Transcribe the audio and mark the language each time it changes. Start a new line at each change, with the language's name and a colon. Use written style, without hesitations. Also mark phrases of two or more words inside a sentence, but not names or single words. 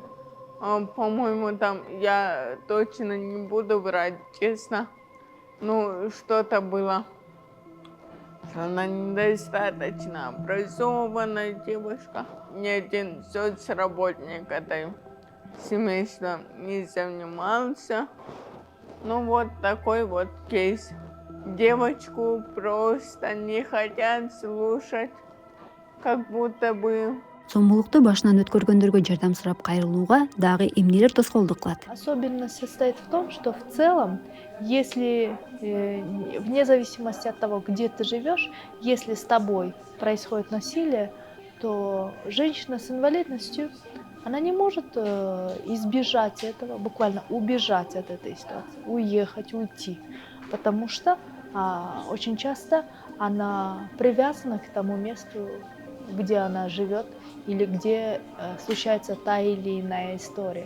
Russian: По-моему, там, я точно не буду врать, честно, ну, что-то было, что она недостаточно образованная девушка. Ни один соцработник этой семейства не занимался. Ну, вот такой вот кейс. Девочку просто не хотят слушать, как будто бы.
Kyrgyz: Зомбулукту башынан өткөргөндөргө жардам сурап кайрылууга дагы эмнелер тоскоолдук кылат?
Russian: Особенность состоит в том, что в целом, если вне зависимости от того, где ты живешь, если с тобой происходит насилие, то женщина с инвалидностью, она не может избежать этого, буквально убежать от этой ситуации, уехать, уйти, потому что очень часто она привязана к тому месту, где она живет или где случается та или иная история.